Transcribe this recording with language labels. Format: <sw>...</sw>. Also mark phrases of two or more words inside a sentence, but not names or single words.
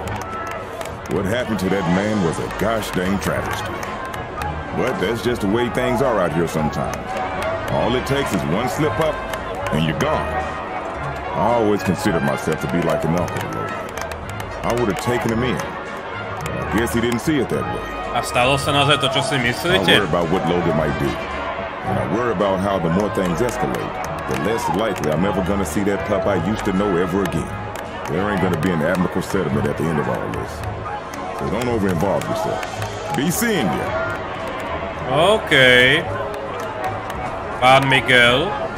<en>What happened to that man was a gosh dang travesty. But that's just the way things are out here sometimes. All it takes is one slip up, and you're gone. I always considered myself to be like an uncle to Logan. I would have taken him in. But I guess he didn't see it that way.</en> <sk>A stalo sa naozaj to, čo si myslíte?</sk> <en>I worry about what Logan might do. And I worry about how the more things escalate, the less likely I'm ever gonna see that pup I used to know ever again. There ain't gonna be an amicable settlement at the end of all this. So don't over-involve yourself. Be seeing you.</en> <sk>Okay. Pan Miguel.</sk>